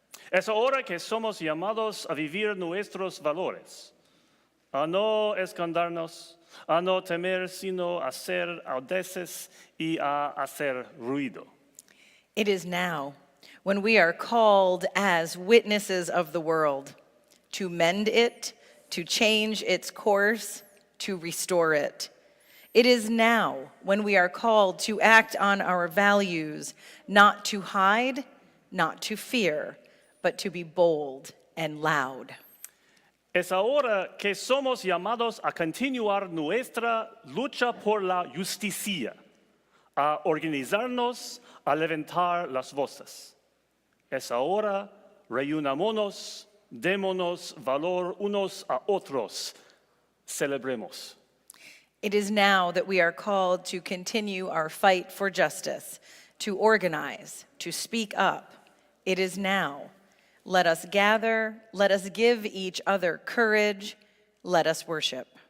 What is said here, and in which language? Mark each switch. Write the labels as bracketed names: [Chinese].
[Spanish] Es ahora que somos llamados a vivir nuestros valores, a no escondernos, a no temer, sino a ser audaces y a hacer ruido. [English] It is now, when we are called as witnesses of the world, to mend it, to change its course, to restore it. It is now when we are called to act on our values, not to hide, not to fear, but to be bold and loud. [Spanish] Es ahora que somos llamados a continuar nuestra lucha por la justicia, a organizarnos, a levantar las voces. Es ahora, reunámonos, démonos valor unos a otros, celebremos. [English] It is now that we are called to continue our fight for justice, to organize, to speak up. It is now. Let us gather, let us give each other courage, let us worship.